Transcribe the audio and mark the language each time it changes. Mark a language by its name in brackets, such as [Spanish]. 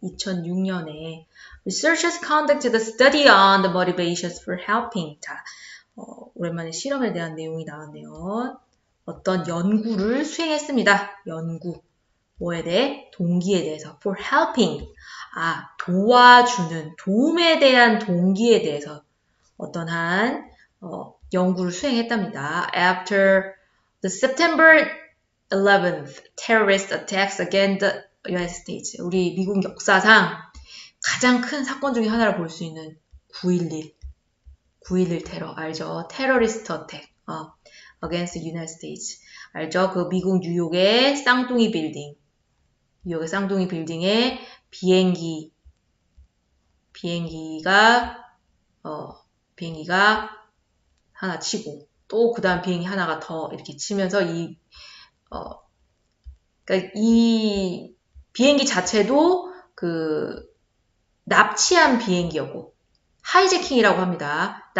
[Korean] 2006년에 [English] Researchers conducted a study on the motivations for helping. [Korean] 자, 오랜만에 실험에 대한 내용이 나왔네요. 어떤 연구를 수행했습니다. 연구. 뭐에 대해? 동기에 대해서. [English] For helping. [Korean] 도와주는, 도움에 대한 동기에 대해서 어떤 연구를 수행했답니다. [English] After the September 11th terrorist attacks against the United States. [Korean] 우리 미국 역사상 가장 큰 사건 중에 하나를 볼 수 있는 9.11 테러 알죠? [English] 테러리스트 어택 against the United States. [Korean] 알죠? 그 미국 뉴욕의 쌍둥이 빌딩. 뉴욕의 쌍둥이 빌딩에 비행기가 하나 치고 또 그 다음 비행기 하나가 더 이렇게 치면서 그러니까 이 비행기 자체도 납치한 비행기였고 하이제킹이라고 합니다.